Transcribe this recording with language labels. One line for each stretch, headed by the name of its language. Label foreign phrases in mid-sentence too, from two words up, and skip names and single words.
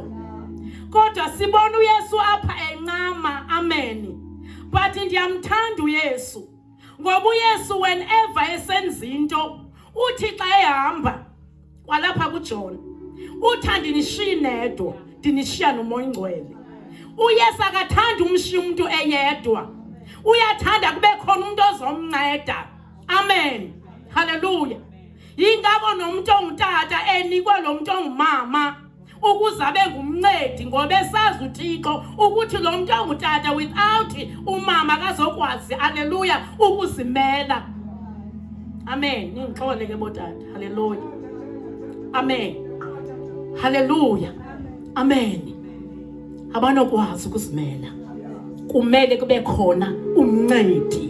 Xhosa: Kodwa sibona uYesu apha encama. Amen. But ndiyamthanda uYesu ngoba uYesu whenever esenza into uthi xa ehamba kwalapha kuJohn uthi andinishiyi nedwa, ndinishiya noMoya Oyingcwele. uYesu akathanda umshiya umuntu eyedwa, uyathanda kube khona umuntu ozomnceda. Amen. Hallelujah. Yingakho nomuntu ongutata enikwe lo muntu ongumama ukuze abe ngumncedi ngoba esazi uThixo ukuthi lo muntu ongutata without umama akazokwazi, haleluya, ukuzimela. Amen. Ningixole ke botata. Haleluya. Amen. Haleluya. Amen. Abanokwazi ukuzimela kumele kube khona umncedi.